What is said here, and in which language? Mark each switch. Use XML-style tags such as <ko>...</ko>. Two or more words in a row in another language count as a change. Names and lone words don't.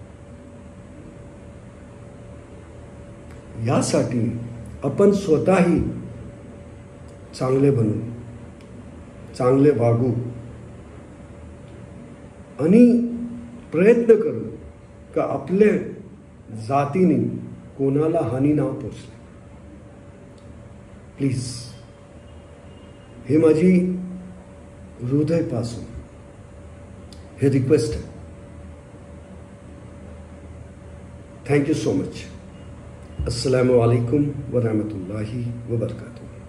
<mr>यासाठी आपण स्वतःही चांगले बनू, चांगले वागू, आणि प्रयत्न करू का आपल्या जातीने कोणाला हानी ना पोचले. प्लीज, हे माझी हृदयपासून हे रिक्वेस्ट आहे.</mr> <en>thank you so much.</en> <ar>السلام عليكم ورحمة الله وبركاته.</ar>